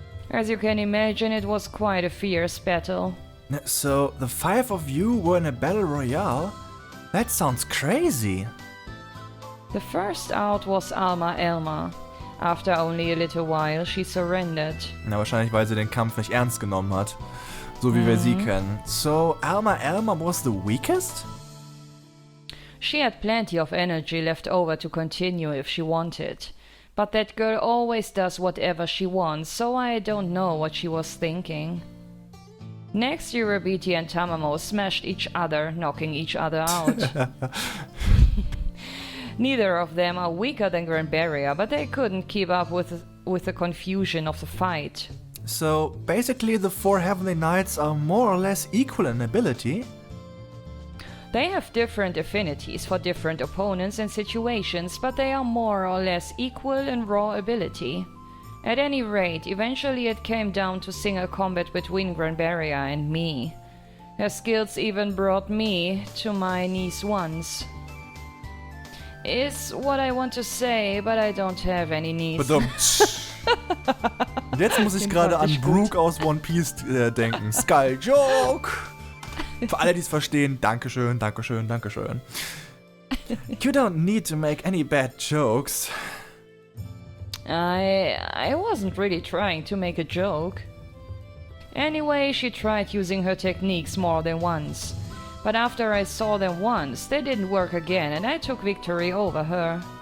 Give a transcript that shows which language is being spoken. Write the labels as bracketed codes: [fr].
[en] As you can imagine, it was quite a fierce battle. So, the 5 of you were in a battle royale? That sounds crazy. The first out was Alma Elma. After only a little while, she surrendered. [de] Na, wahrscheinlich, weil sie den Kampf nicht ernst genommen hat. So wie wir sie kennen. [en] So, Alma was the weakest? She had plenty of energy left over to continue if she wanted. But that girl always does whatever she wants, so I don't know what she was thinking. Next, ihre and Tamamo smashed each other, knocking each other out. Neither of them are weaker than Granberria, but they couldn't keep up with the confusion of the fight. So, basically the 4 Heavenly Knights are more or less equal in ability? They have different affinities for different opponents and situations, but they are more or less equal in raw ability. At any rate, eventually it came down to single combat between Granberria and me. Her skills even brought me to my knees once. Is what I want to say, but I don't have any knees. [de] Verdammt. Und jetzt muss ich gerade an Brooke aus One Piece denken. Skull Joke! Für alle, die es verstehen, Dankeschön, Dankeschön, Dankeschön. [en] You don't need to make any bad jokes. I wasn't really trying to make a joke. Anyway, she tried using her techniques more than once. But after I saw them once, they didn't work again and I took victory over her.